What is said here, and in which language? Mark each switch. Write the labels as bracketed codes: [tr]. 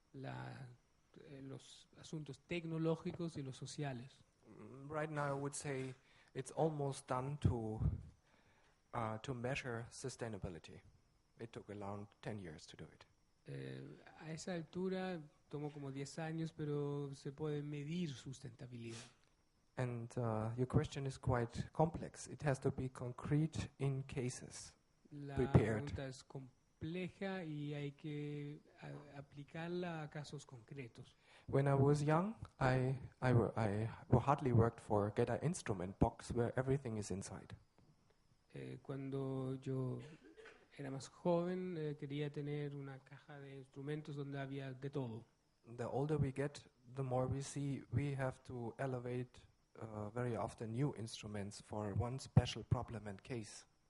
[es] Los asuntos tecnológicos y los sociales. [en] Right now, I would say it's almost done to measure sustainability. It took around 10 years to do it. [es] A esa altura tomó como 10 años, pero se puede medir sustentabilidad. [en] And your question is quite complex. It has to be concrete in cases. [es] La [en] Prepared. [es] pregunta es compleja y hay que aplicarla a casos concretos. [en] When I was young, I hardly worked for get an instrument box where everything is inside. [es] Cuando yo era más joven, quería tener una caja de instrumentos donde había de todo. [en] The older we get, the more we see we have to elevate very often new instruments for one special problem and case.